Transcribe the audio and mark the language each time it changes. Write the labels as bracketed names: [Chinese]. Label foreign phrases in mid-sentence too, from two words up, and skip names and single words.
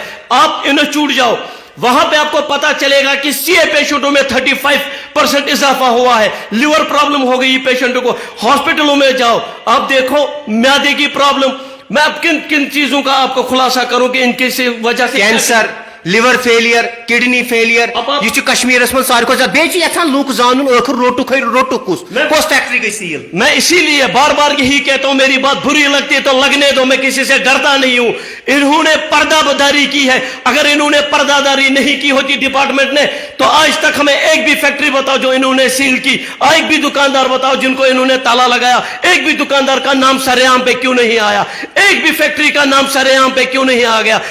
[Urdu] آپ انہیں چوٹ جاؤ، وہاں پہ آپ کو پتا چلے گا کہ سی اے پیشنٹوں میں 35% اضافہ ہوا ہے. [English] liver problem [Urdu] ہو گئی پیشنٹوں کو، ہاسپٹلوں میں جاؤ آپ دیکھو میادے کی پرابلم. میں اب کن کن چیزوں کا آپ کو خلاصہ کروں کہ ان کی وجہ سے [English] cancer, liver failure, kidney failure, [Kashmiri] یہ کشمیرس من ساروی کھۄتہٕ زیادٕ. بیٚیہِ چھِ یژھان لوٗکھ زانُن ٲخر روٹُک کُس فیکٹری گئی سیل. [Urdu] میں اسی لیے بار بار یہی کہتا ہوں، میری بات بری لگتی ہے تو لگنے دو، میں کسی سے ڈرتا نہیں ہوں. انہوں نے پردہ داری کی ہے، اگر انہوں نے پردہ داری نہیں کی ہوتی ڈپارٹمنٹ نے تو آج تک ہمیں ایک بھی فیکٹری بتاؤ جو انہوں نے سیل کی، ایک بھی دکاندار بتاؤ جن کو انہوں نے تالا لگایا، ایک بھی دکاندار کا نام سر عام پہ کیوں نہیں آیا، ایک بھی فیکٹری کا نام سر عام پہ کیوں نہیں آ گیا.